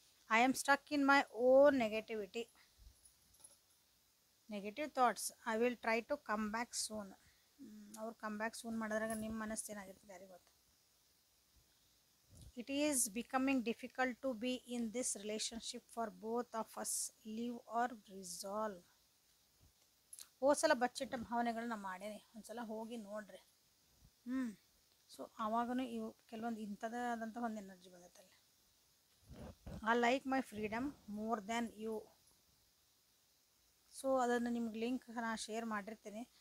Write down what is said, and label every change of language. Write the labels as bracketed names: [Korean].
[English] I am stuck in my own negativity, negative thoughts. I will try to come back soon. [Kannada] ಅವ್ರು [English] come back soon [Kannada] ಮಾಡಿದ್ರಾಗ ನಿಮ್ಮ ಮನಸ್ಸು ಏನಾಗಿರ್ತದೆ ಯಾರಿಗೆ ಗೊತ್ತು. [English] It is becoming difficult to be in this relationship for both of us. Leave or resolve. [Kannada] ಹೋದ್ಸಲ ಬಚ್ಚಿಟ್ಟ ಭಾವನೆಗಳನ್ನ ಮಾಡೇನಿ, ಒಂದ್ಸಲ ಹೋಗಿ ನೋಡ್ರಿ. ಸೊ ಆವಾಗೂ ಇವು ಕೆಲವೊಂದು ಇಂಥದ್ದಾದಂಥ ಒಂದು energy ಬಂದೈತಲ್ಲ. [English] I like my freedom more than you. [Kannada] So ಅದನ್ನು ನಿಮ್ಗೆ ಲಿಂಕ್ ನಾನು ಶೇರ್ ಮಾಡಿರ್ತೀನಿ.